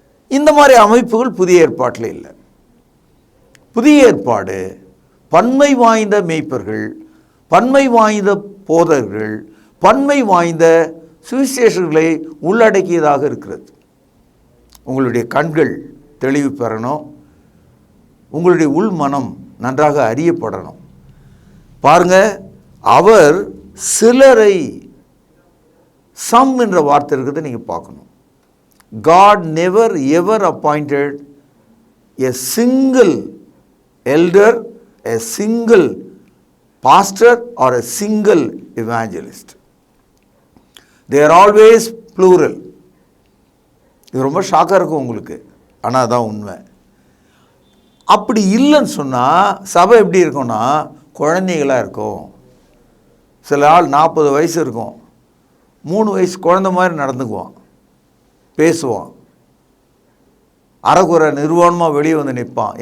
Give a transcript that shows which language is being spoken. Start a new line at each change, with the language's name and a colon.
Tamil: இந்த மாதிரி அமைப்புகள் புதிய ஏற்பாட்டில் இல்லை. புதிய ஏற்பாடு பன்மை வாய்ந்த மேய்ப்பர்கள், பன்மை வாய்ந்த போதர்கள், பன்மை வாய்ந்த சுவிசேஷர்களை உள்ளடக்கியதாக இருக்கிறது. உங்களுடைய கண்கள் தெளிவு பெறணும், உங்களுடைய உள் மனம் நன்றாக அறியப்படணும். பாருங்க, அவர் சிலரை, சம் என்ற வார்த்தை இருக்கிறத நீங்கள் பார்க்கணும்.
English: God never ever appointed a single elder, a single pastor or a single evangelist. They are always plural.
Tamil: இது ரொம்ப ஷாக்காக இருக்கும் உங்களுக்கு, ஆனால் அதான் உண்மை. அப்படி இல்லைன்னு சொன்னால் சபை எப்படி இருக்கும்னா குழந்தைகளாக இருக்கும். சில ஆள் 40 வயசு இருக்கும், 3 வயசு குழந்தை மாதிரி நடந்துக்குவான், பேசுவான், அரைக்குறை நிர்வாணமாக வெளியே வந்து நிற்பான்.